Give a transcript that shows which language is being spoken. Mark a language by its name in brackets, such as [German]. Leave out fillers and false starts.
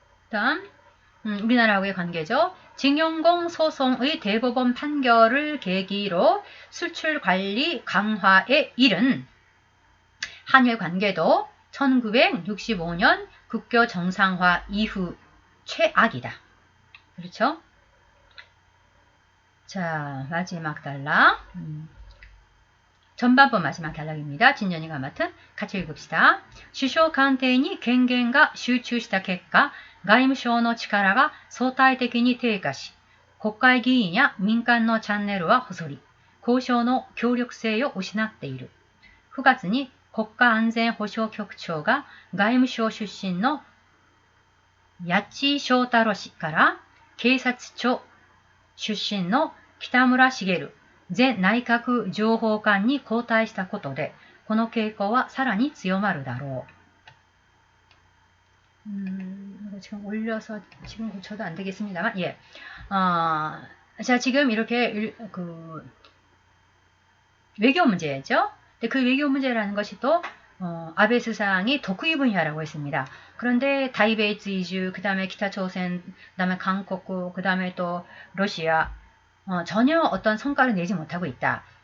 [Korean] 다음 우리나라하고의 관계죠. 징용공 소송의 대법원 판결을 계기로 수출 관리 강화에 이른 한일 관계도 1965년 국교 정상화 이후 최악이다. 그렇죠? 자, 마지막 단락. 전반부 마지막 단락입니다. 진연이가 맡은 같이 읽읍시다. [Japanese] 首相官邸に権限が集中した結果、外務省の力が相対的に低下し、国会議員や民間のチャンネルは細り、交渉の協力性を失っている。 9月に国家安全保障局長が外務省出身の八千翔太郎氏から警察庁出身の北村茂前内閣情報官に交代したことで、この傾向はさらに強まるだろう。 [Korean] 지금 올려서 지금 고쳐도 안 되겠습니다만, 예. 자, 지금 이렇게 외교 문제죠. 근데 그 외교 문제라는 것이 또 아베 수상이 독후이 분야라고 했습니다. 그런데 타이베이츠 이주, 그 다음에 기타초센, 그 다음에 한국, 그 다음에 또 러시아 전혀 어떤 성과를 내지 못하고 있다.